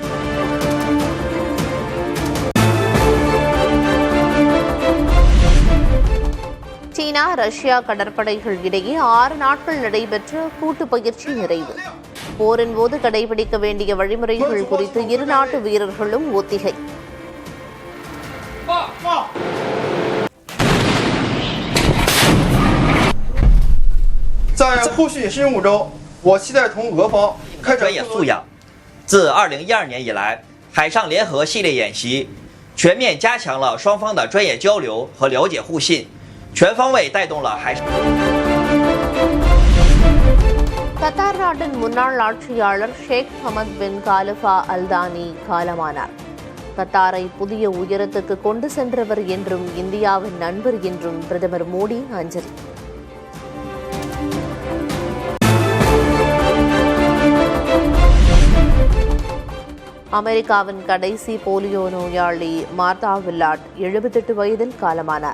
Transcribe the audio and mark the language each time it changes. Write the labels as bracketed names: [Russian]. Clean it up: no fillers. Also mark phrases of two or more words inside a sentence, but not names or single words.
[Tamil] சீனா ரஷ்யா கடற்படைகள் இடையே 6 நாட்கள் நடைபெற்ற கூட்டு பயிற்சி நிறைவு. போரின் போது கடைபிடிக்க வேண்டிய வழிமுறைகள் குறித்து இரு நாட்டு வீரர்களும் ஒத்திகை. [Chinese] 在后续新任务中，我期待同俄方开展专业素养。自2012年以来，海上联合系列演习全面加强了双方的专业交流和了解互信，全方位带动了海上。 [Tamil] கத்தார் நாட்டின் முன்னாள் ஆட்சியாளர் ஷேக் ஹமத் பின் காலிஃபா அல்தானி காலமானார். கத்தாரை புதிய உயரத்துக்கு கொண்டு சென்றவர் என்றும் இந்தியாவின் நண்பர் என்றும் பிரதமர் மோடி அஞ்சலி. அமெரிக்காவின் கடைசி போலியோ நோயாளி மார்தா வில்லாட் 78 வயதில் காலமானார்.